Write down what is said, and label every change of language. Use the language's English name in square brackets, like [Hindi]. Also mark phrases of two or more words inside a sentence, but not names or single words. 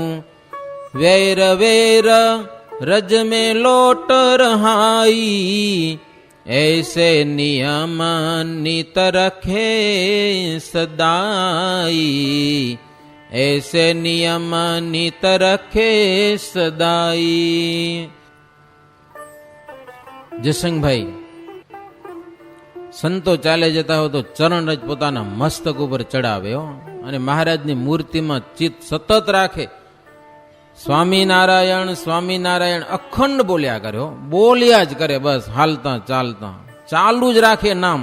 [Hindi] वेर वेर रज में लोट रहाई, ऐसे नियम नित रखे सदाई। ऐसे नियम नित रखे सदाई। [Gujarati] જસંગભાઈ સંતો ચાલે જતા હોય તો ચરણ રજ પોતાના મસ્તક ઉપર ચડાવે હો, અને મહારાજની મૂર્તિમાં ચિત્ત સતત રાખે. સ્વામિનારાયણ સ્વામિનારાયણ અખંડ બોલ્યા કરે હો, બોલ્યા જ કરે, બસ હાલતા ચાલતા ચાલુ જ રાખે નામ.